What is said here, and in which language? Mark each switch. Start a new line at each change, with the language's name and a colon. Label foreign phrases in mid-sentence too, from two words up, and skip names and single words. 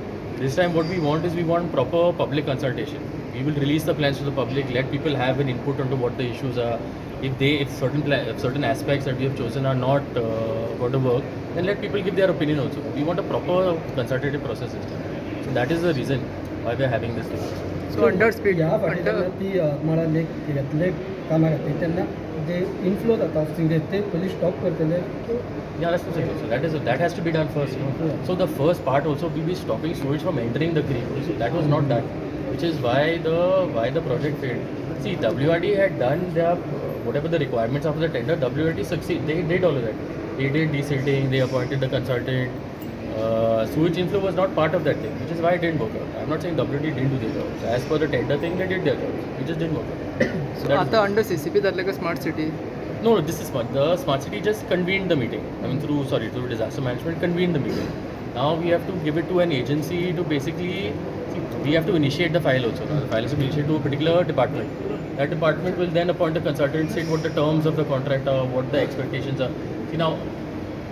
English: This time what we want is we want proper public consultation. We will release the plans to the public, let people have an input onto what the issues are. If certain aspects that we have chosen are not going to work, then let people give their opinion also. We want a proper consultative process system. So that is the reason why we are having this thing. So under speed
Konkani: ह्या फाटी जेन्ना ती म्हाळा लेक घेतले कामाक खातीर तेन्ना जे इन्फ्लो जाता
English: of sewerage
Konkani: ते पयलीं स्टॉप करतले.
English: Yeah, that's the thing. So that has to be done first. No? Yeah. So the first part also will be stopping sewage from entering the creek. So that was not done, which is why the project failed. See, WRD had done their whatever the requirements after the tender. WRD succeed. They did all of that. They did desilting. They appointed the consultant. Sewage inflow was not part of that thing, which is why it didn't work out. I'm not saying WRD didn't do their job. So as per the tender thing, they did their job. It just didn't work out. So सो that is-
Konkani: आता अंडर CCP जातले का
English: smart city No, this is smart. The smart city just convened the meeting. I mean, through disaster management, convened the meeting. Now we have to give it to an agency to basically see, we have to initiate the file also. Now the file is to be initiated to a particular department. That department will then appoint a consultant, state what the terms of the contract are, what the expectations are.